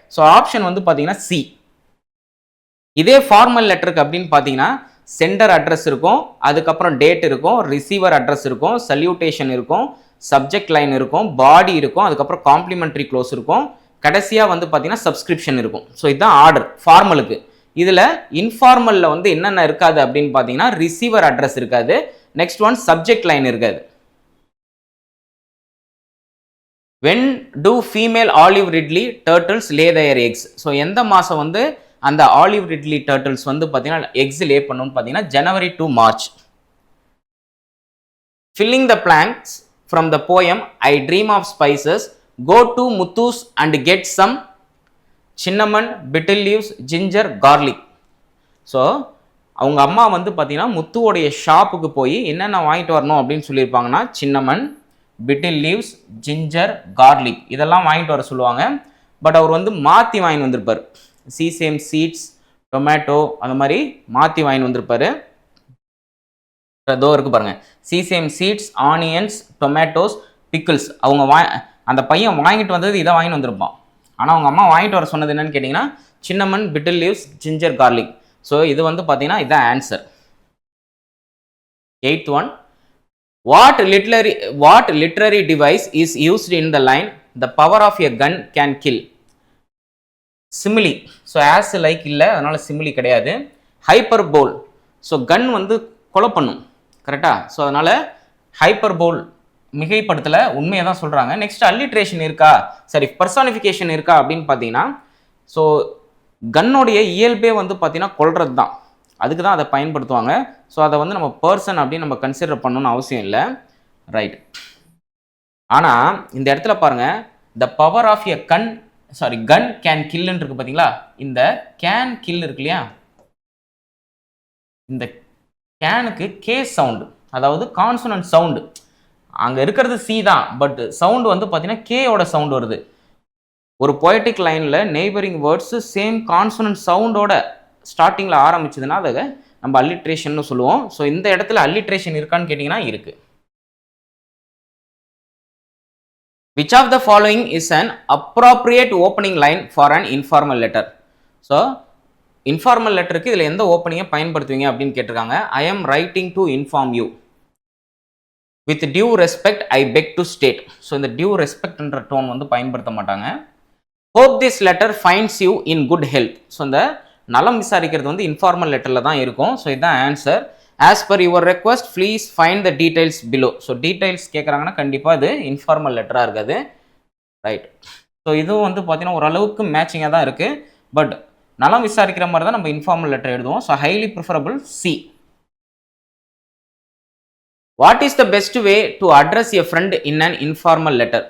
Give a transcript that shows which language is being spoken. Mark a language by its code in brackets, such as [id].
[ta] So option வந்து பார்த்தீங்கன்னா C. இதே ஃபார்மல் லெட்டருக்கு அப்படின்னு பார்த்தீங்கன்னா சென்டர் அட்ரஸ் இருக்கும், அதுக்கப்புறம் டேட் இருக்கும், ரிசீவர் அட்ரஸ் இருக்கும், சல்யூட்டேஷன் இருக்கும், சப்ஜெக்ட் லைன் இருக்கும், பாடி இருக்கும், அதுக்கப்புறம் காம்ப்ளிமெண்ட்ரி க்ளோஸ் இருக்கும், கடைசியாக வந்து பார்த்தீங்கன்னா சப்ஸ்கிரிப்ஷன் இருக்கும். ஸோ இதுதான் ஆர்டர் ஃபார்மலுக்கு. இதில் இன்ஃபார்மலில் வந்து என்னென்ன இருக்காது அப்படின்னு பார்த்தீங்கன்னா ரிசீவர் அட்ரஸ் இருக்காது. நெக்ஸ்ட் ஒன், சப்ஜெக்ட் லைன் இருக்காது. [en] when do female olive ridley turtles lay their eggs? [ta] So எந்த மாதம் வந்து அந்த ஆலிவ் ரிட்லி டர்ட்டில்ஸ் வந்து பார்த்தீங்கன்னா எக்ஸ் லே பண்ணணும்னு பார்த்தீங்கன்னா ஜனவரி to March. [en] filling the blanks from the poem I dream of spices, go to Muthu's and get some cinnamon, betel leaves, ginger, garlic. [ta] So அவங்க அம்மா வந்து பார்த்தீங்கன்னா முத்துவோடைய ஷாப்புக்கு போய் என்னென்ன வாங்கிட்டு வரணும் அப்படின்னு சொல்லியிருப்பாங்கன்னா சின்னமன், பிட்டில் லீவ்ஸ், ஜிஞ்சர், கார்லிக் இதெல்லாம் வாங்கிட்டு வர சொல்லுவாங்க. பட் அவர் வந்து மாற்றி வாங்கிட்டு வந்திருப்பார். சீசேம் சீட்ஸ், டொமேட்டோ அந்த மாதிரி மாற்றி வாங்கிட்டு வந்திருப்பார். அதோ இருக்கு பாருங்க, sesame seeds, onions, tomatoes, pickles. அந்த பையன் வாங்கிட்டு வந்தது இதை வாங்கிட்டு வந்திருப்பான். ஆனால் அவங்க அம்மா வாங்கிட்டு வர சொன்னது என்னன்னு கேட்டிங்கன்னா சின்னமன், பிட்டில் லீவ்ஸ், ஜிஞ்சர், கார்லிக். ஸோ இது வந்து பார்த்தீங்கன்னா இதுதான் answer. [en] 8th one, what literary device is used in the line the power of a gun can kill. [ta] Simile, so as like இல்லை, அதனால சிமிலி கிடையாது. ஹைப்பர்போல், ஸோ கன் வந்து கொலை பண்ணும், கரெக்டா? ஸோ அதனால ஹைப்பர்போல் மிகைப்படுத்தலை, உண்மையை தான் சொல்கிறாங்க. நெக்ஸ்ட் அல்லிட்ரேஷன் இருக்கா, சரி பர்சானிஃபிகேஷன் இருக்கா அப்படின்னு பார்த்தீங்கன்னா, ஸோ கன்னோடைய இயல்பே வந்து பார்த்தீங்கன்னா கொல்றது தான், அதுக்கு தான் அதை பயன்படுத்துவாங்க. ஸோ அதை வந்து நம்ம பர்சன் அப்படின்னு நம்ம கன்சிடர் பண்ணணும்னு அவசியம் இல்லை, ரைட்? ஆனால் இந்த இடத்துல பாருங்கள், [en] the power of a gun can கில்லுன்னு [ta] இருக்கு பார்த்தீங்களா? இந்த கேன் கில் இருக்கு இல்லையா, இந்த கேனுக்கு கே சவுண்டு, அதாவது கான்சனன்ட் சவுண்டு. அங்கே இருக்கிறது சி தான், பட் சவுண்டு வந்து பார்த்தீங்கன்னா கேயோட சவுண்டு வருது. ஒரு பொயட்டிக் லைனில் நெய்பரிங் வேர்ட்ஸு சேம் கான்சனன்ட் சவுண்டோட ஸ்டார்டிங்கில் ஆரம்பிச்சதுன்னா அதை நம்ம அல்லிட்ரேஷன் சொல்லுவோம். ஸோ இந்த இடத்துல அல்லிட்ரேஷன் இருக்கான்னு கேட்டிங்கன்னா இருக்குது. [en] Which of the following is an appropriate opening line for an informal letter? [ta] So informal letterக்கு இதில் எந்த ஓப்பனிங்கை பயன்படுத்துவீங்க அப்படின்னு கேட்டிருக்காங்க. [en] I am writing to inform you. With due respect, I beg to state. [ta] So இந்த due respect என்ற tone வந்து பயன்படுத்த மாட்டாங்க. [en] Hope this letter finds you in good health. [ta] So இந்த நலம் விசாரிக்கிறது வந்து இன்ஃபார்மல் லெட்டரில் தான் இருக்கும். ஸோ இதுதான் answer. [en] As per your request, please find the details below. [ta] So details கேட்குறாங்கன்னா கண்டிப்பாக இது இன்ஃபார்மல் லெட்டராக இருக்காது, ரைட்? ஸோ இதுவும் வந்து பார்த்தீங்கன்னா ஓரளவுக்கு மேட்சிங்காக தான் இருக்குது, பட் நலம் விசாரிக்கிற மாதிரி தான் நம்ம இன்ஃபார்மல் லெட்டர் எழுதுவோம். So highly preferable C. [en] What is the best way to address a friend in an informal letter?